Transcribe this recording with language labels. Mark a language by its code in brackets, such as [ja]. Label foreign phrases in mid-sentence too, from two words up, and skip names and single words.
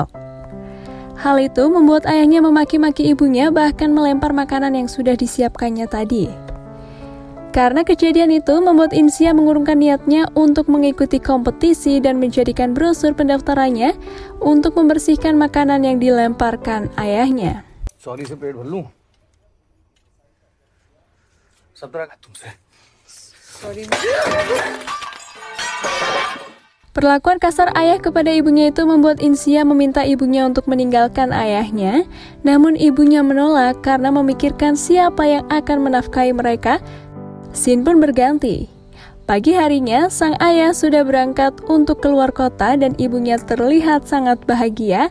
[id] Hal itu membuat ayahnya memaki-maki ibunya, bahkan melempar makanan yang sudah disiapkannya tadi. Karena kejadian itu membuat Insia mengurungkan niatnya untuk mengikuti kompetisi dan menjadikan brosur pendaftarannya untuk membersihkan makanan yang dilemparkan ayahnya. [hi] सॉरी से पेट भर लूं। सब तरह का तुमसे। सॉरी। [id] Perlakuan kasar ayah kepada ibunya itu membuat Insia meminta ibunya untuk meninggalkan ayahnya, namun ibunya menolak karena memikirkan siapa yang akan menafkahi mereka. Scene pun berganti. Pagi harinya, sang ayah sudah berangkat untuk keluar kota dan ibunya terlihat sangat bahagia.